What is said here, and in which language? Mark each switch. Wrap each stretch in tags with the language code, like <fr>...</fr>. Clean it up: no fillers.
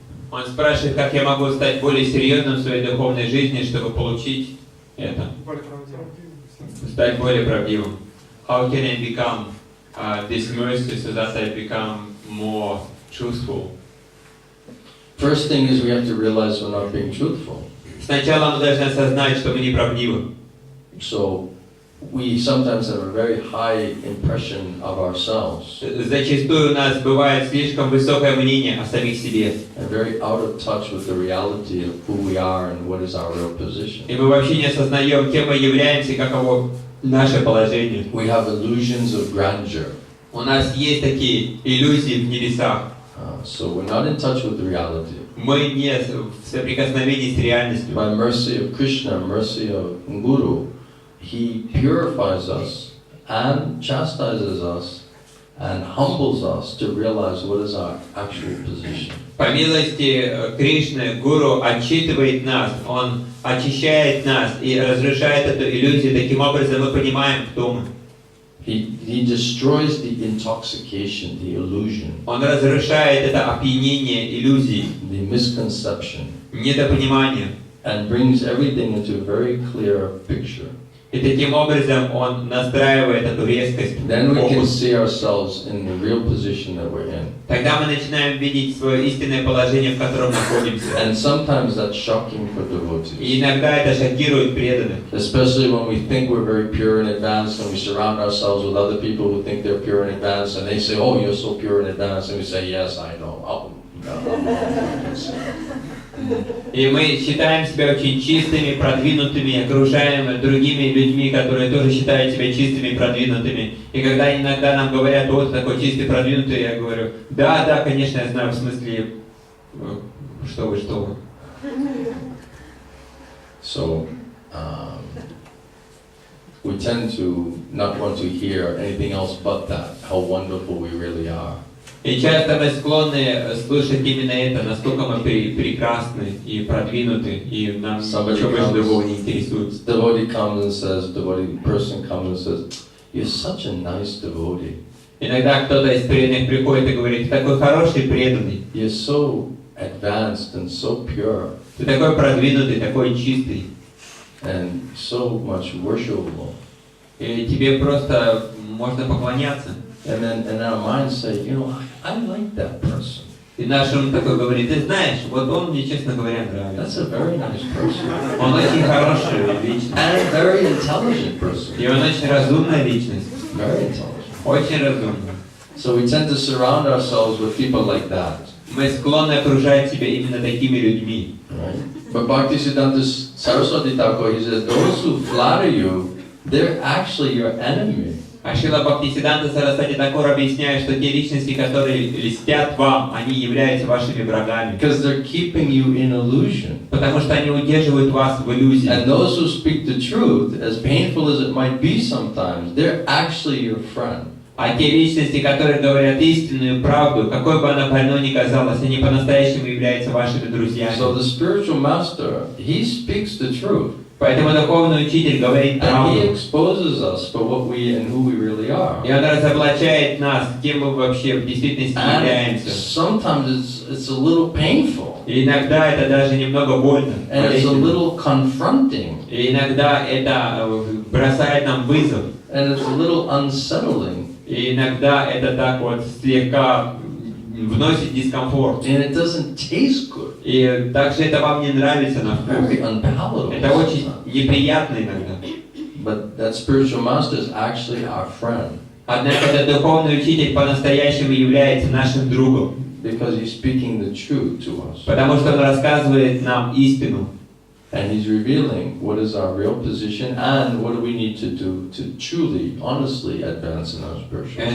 <ru>Он спрашивает, как я могу стать более серьезным в своей духовной жизни, чтобы получить это. Более правдивым. Стать более правдивым.</ru> <en>How can I become this mercy so that I become more truthful? First thing is we have to realize we're not being truthful.</en> <ru>Сначала мы должны осознать, что мы не правдивы.</ru> <en>So we sometimes have a very high impression of ourselves</en> <ru>Зачастую у нас бывает слишком высокое мнение о самих себе.</ru> <en>and very out of touch with the reality of who we are and what is our real position.</en> <ru>И мы вообще не осознаем, кем мы являемся, каково наше положение.</ru> <en>We have illusions of grandeur.</en> <ru>У нас есть такие иллюзии в небесах.</ru> <en>So we're not in touch with the reality.</en> <ru>Мы не в соприкосновении с реальностью.</ru> <en>By mercy of Krishna, mercy of Guru, He purifies us and chastises us and humbles us to realize what is our actual position.</en> <ru>По милости Кришны, Гуру отчитывает нас, Он очищает нас и разрушает эту иллюзию. Таким образом мы понимаем, кто мы.</ru> <en>He destroys the intoxication, the illusion,</en> <ru>Он разрушает это опьянение иллюзий,</ru> <en>the misconception,</en> <ru>недопонимание.</ru> <en>and brings everything into a very clear picture.</en> <ru>И таким образом Он настраивает эту резкость.</ru> <en>Then we can</en> <ru>фокус.</ru> <en>see ourselves in the real position that we're in.</en> <ru>Тогда мы начинаем видеть свое истинное положение, в котором находимся.</ru> <en>And sometimes that's shocking for</en> <ru>И</ru> <en>devotees.</en> <ru>иногда это шокирует преданных.</ru> <en>Especially when we think we're very pure and advanced and we surround ourselves with other people who think they're pure and advanced and they say, oh, you're so pure and advanced, and we say, yes, I know. Oh,</en> <ru>И мы считаем себя очень чистыми, продвинутыми, окружаем другими людьми, которые тоже считают себя чистыми и продвинутыми. И когда иногда нам говорят, вот такой чистый, продвинутый, я говорю, да, конечно, я знаю, в смысле, что вы.</ru> <en>So, we tend to not want to hear anything else but that, how wonderful we really are.</en> <ru>И часто мы склонны слышать именно это, насколько мы прекрасны и продвинуты, и нам ничего больше другого не интересует.</ru> <en>Devotee comes and says, devotee person comes and says, "You're such a nice devotee.</en> <ru>Иногда кто-то из преданных приходит и говорит: "Ты такой хороший преданный,</ru> <en>You're so advanced and so pure</en> <ru>ты такой продвинутый, такой чистый,</ru> <en>and so much worshipable."</en> <ru>и тебе просто можно поклоняться".</ru> <en>And our minds say, you know, I like that person.</en> <ru>И наш ум такой говорит: "Ты знаешь, вот он мне, честно говоря, нравится.</ru> <en>That's a very nice person.</en> <ru>Он очень хорошая личность,</ru> <en>And a very intelligent person.</en> <ru>и он очень разумная личность,</ru> <en>Very intelligent.</en> <ru>очень разумная".</ru> <en>So we tend to surround ourselves with people like that.</en> <ru>Мы склонны окружать себя именно такими людьми.</ru> <en>Right? But Bhaktisiddhanta Saraswati Thakur, he says, those who flatter you, they're actually your enemy.</en> <ru>А Шрила Бхактисиддханта Сарасвати Такур объясняет, что те личности, которые льстят вам, они являются вашими врагами.</ru> <en>Because they're keeping you in illusion.</en> <ru>Потому что они удерживают вас в иллюзии.</ru> <en>And those who speak the truth, as painful as it might be sometimes, they're actually your friend.</en> <ru>А те личности, которые говорят истинную правду, какой бы она больной ни казалась, они по-настоящему являются вашими друзьями.</ru> <en>So the spiritual master, he speaks the truth.</en> <ru>Поэтому духовный учитель говорит</ru> <en>And he</en> <ru>правду.</ru> <en>exposes us for what we and who we really are.</en> <ru>И он разоблачает нас, кем мы вообще в действительности</ru> <en>And</en> <ru>являемся.</ru> <en>sometimes it's a little painful.</en> <ru>И иногда это даже немного больно.</ru> <en>And it's a little confronting.</en> <ru>И иногда это бросает нам вызов.</ru> <en>And it's a little unsettling.</en> <ru>И иногда это так вот слегка вносит дискомфорт.</ru> <en>And it doesn't taste good.</en> <ru>И также это вам не нравится на</ru> <en>Very</en> <ru>вкус.</ru> <en>unpalatable.</en> <ru>Это очень неприятно иногда.</ru> <en>But that spiritual master is actually our friend.</en> <ru>Однако этот духовный учитель по-настоящему является нашим другом.</ru> <en>Because he's speaking the truth to us.</en> <ru>Потому что он рассказывает нам истину.</ru> <en>And he's revealing what is our real position and what do we need to do to truly, honestly advance in our spiritual life.</en>